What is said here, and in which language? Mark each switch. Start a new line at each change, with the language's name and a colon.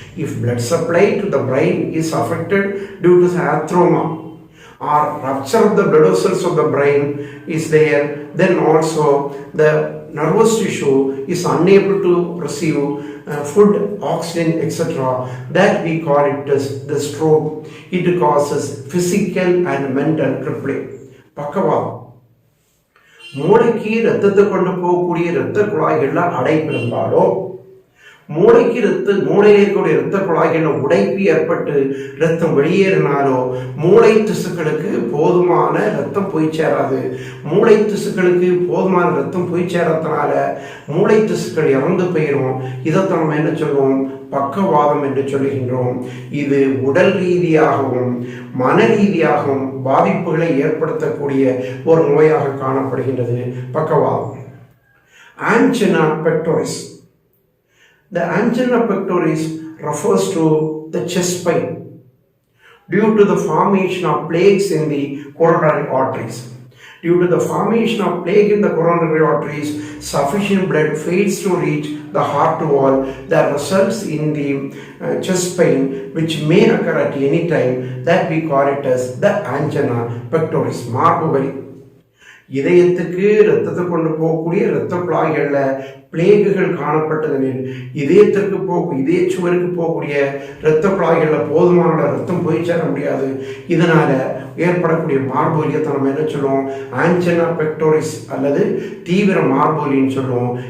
English: If blood supply to the brain is affected due to the atheroma or rupture of the blood vessels of the brain is there, then also the nervous tissue is unable to receive food, oxygen, etc. That we call it as the stroke. It causes physical and mental crippling.
Tamil: பக்கவாதம், மூளைக்கு இரத்தத்தை கொண்டு போகக்கூடிய இரத்த குழாய்கள்ல அடைப்பு இருந்தாலோ, மூளையில இருக்கக்கூடிய இரத்த குழாய்கள்ல உடைப்பு ஏற்பட்டு இரத்தம் வெளியேறினாலோ மூளை திசுக்களுக்கு போதுமான இரத்தம் போய் சேராது. மூளை திசுக்களுக்கு போதுமான இரத்தம் போய் சேரத்தினால மூளை திசுக்கள் இறந்து போயிடும். இதைத்தான் நம்ம என்ன சொல்லுவோம்? பக்கவாதம் என்று சொல்லுகின்றோம். இது உடல் ரீதியாகவும் மன ரீதியாகவும் பாதிப்புகளை ஏற்படுத்தக்கூடிய ஒரு நோயாக காணப்படுகின்றது பக்கவாதம்.
English: Angina pectoris. The angina pectoris refers to the chest pain due to the formation of plaques in the coronary arteries. Due to the formation of plaque in the coronary arteries, sufficient blood fails to reach the heart wall. That results in the chest pain, which may occur at any time. That we call it as the angina pectoris.
Tamil: மார்பு வலி. இதயத்துக்கு இரத்தத்தை கொண்டு போகக்கூடிய இரத்த குழாய்களில் பிளேகுகள் காணப்பட்டதனில் இதய சுவருக்கு போகக்கூடிய இரத்த குழாய்களில் போதுமான இரத்தம் போய் சேர முடியாது. இதனால ஏற்படக்கூடிய மார்பு வலியத்தை நம்ம என்ன சொல்லுவோம்? ஆன்ஜினா பெக்டோரிஸ் அல்லது தீவிர மார்பு வலின்னு சொல்லுவோம்.